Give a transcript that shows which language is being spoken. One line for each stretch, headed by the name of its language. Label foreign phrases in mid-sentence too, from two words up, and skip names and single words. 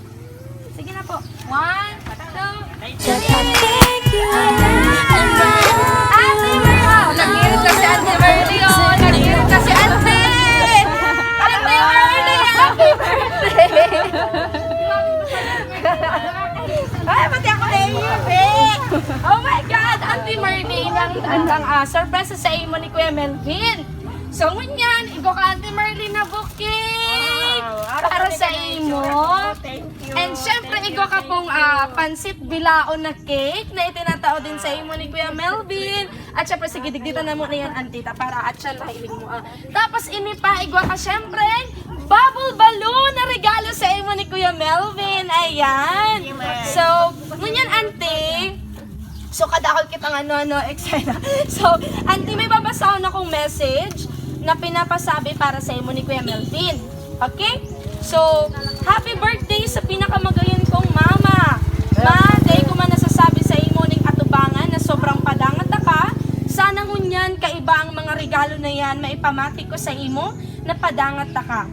Bikol: Sige na po. 1, 2, 3. Ate Merle! Nag-irit kasi Ate Merle, oh! Nag-irit kasi Ate! Ate Merle!
English: Happy birthday!
Bikol: Ay, pati ako naiibig!
English: Oh my God!
Bikol: Auntie Merle, ang surprise sa imo ni Kuya Melvin. So, ngunyan, igo ka Auntie Merle na bouquet para sa imo.
English: Thank you.
Bikol: And syempre, igo ka pong pansit bilaon na cake na itinatao din sa imo ni Kuya Melvin. At syempre, sige, digdita na mo na yan, Antita, para at siya lahiling mo. Tapos, ini pa, igo ka syempre,
English: bubble balloon
Bikol: na regalo sa imo ni Kuya Melvin. Ayan. So, ngunyan, Auntie, so kadakol kitang excited. So, Auntie, may babasahon akong message na pinapasabi para sa imo ni Kuya Melvin.
English: Okay? So, happy birthday
Bikol: sa pinakamagayon kong mama. Ma, day ko man nasasabi sa imo ning atubangan na sobrang padangat ka. Sana ngunyan kaiba ang mga regalo na yan maipamati ko sa imo na padangat ka.